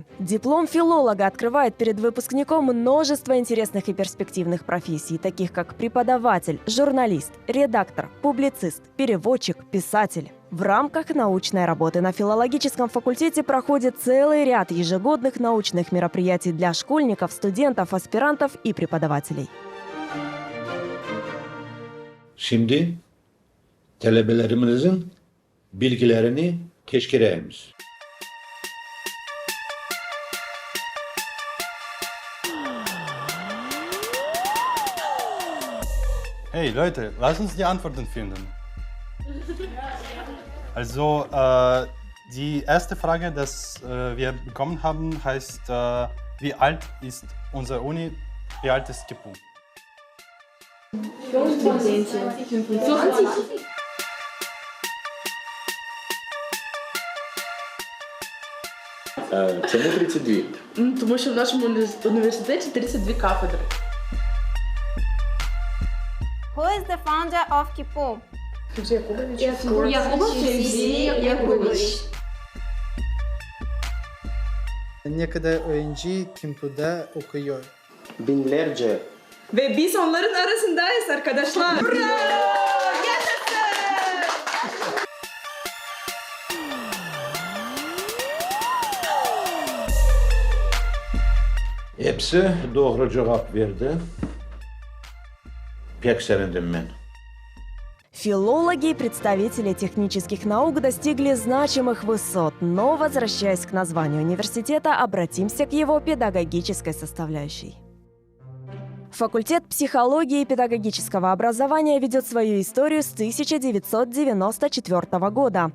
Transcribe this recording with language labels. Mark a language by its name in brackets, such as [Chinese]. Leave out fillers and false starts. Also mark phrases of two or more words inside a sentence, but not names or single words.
[Russian] Диплом филолога открывает перед выпускником множество интересных и перспективных профессий, таких как преподаватель, журналист, редактор, публицист, переводчик, писатель. В рамках научной работы на филологическом факультете проходит целый ряд ежегодных научных мероприятий для школьников, студентов, аспирантов и преподавателей. [Turkish] Şimdi talebelerimizin bilgilerini keşfedeceğiz. [German] Hey Leute, lass uns die Antworten finden. Also, die erste Frage, die wir bekommen haben, heißt, wie alt ist unsere Uni? Wie alt ist KIPU? 25. [Ukrainian] Чому 32? Тому що в нашому університеті 32 кафедри. [English] Who is the founder of KIPU? Yakubovich. [Turkish] Ne kadar öğrenci KIPU'da okuyor? Binlerce. Ve biz onların arasındayız arkadaşlar. Hepsi doğru cevap verdi. Pek sevindim ben. [Russian] Филологи и представители технических наук достигли значимых высот, но, возвращаясь к названию университета, обратимся к его педагогической составляющей. Факультет психологии и педагогического образования ведет свою историю с 1994 года.